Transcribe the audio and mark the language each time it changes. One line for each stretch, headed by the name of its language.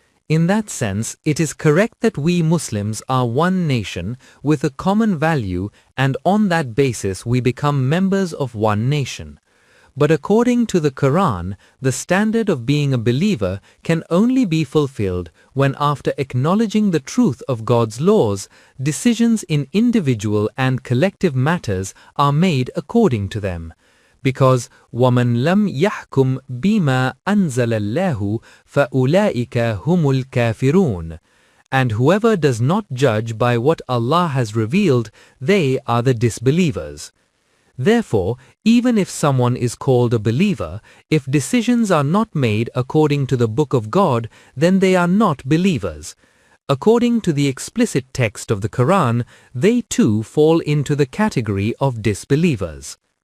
English: In that sense, it is correct that we Muslims are one nation with a common value, and on that basis we become members of one nation. But according to the Quran, the standard of being a believer can only be fulfilled when, after acknowledging the truth of God's laws, decisions in individual and collective matters are made according to them. Because
Arabic: وَمَنْ لَمْ يَحْكُمْ بِمَا أَنزَلَ اللَّهُ فَأُولَٰئِكَ هُمُ الْكَافِرُونَ.
English: And whoever does not judge by what Allah has revealed, they are the disbelievers. Therefore, even if someone is called a believer, if decisions are not made according to the Book of God, then they are not believers. According to the explicit text of the Quran, they too fall into the category of disbelievers.